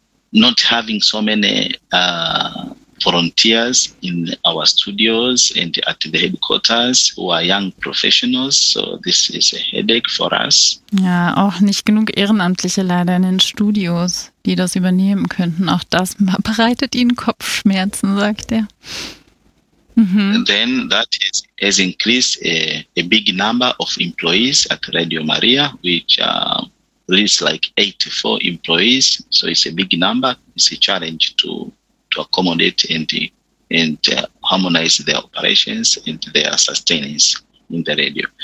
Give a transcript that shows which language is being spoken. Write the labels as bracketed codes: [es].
[en] Not having so many volunteers in our studios and at the headquarters who are young professionals, so this is a headache for us. [de] Ja, auch nicht genug Ehrenamtliche leider in den Studios, die das übernehmen könnten. Auch das bereitet ihnen Kopfschmerzen, sagt er. Mhm. [en] Then that has increased a big number of employees at Radio Maria, which leads like 84 employees, so it's a big number. It's a challenge to accommodate and harmonize their operations and their sustenance in the radio.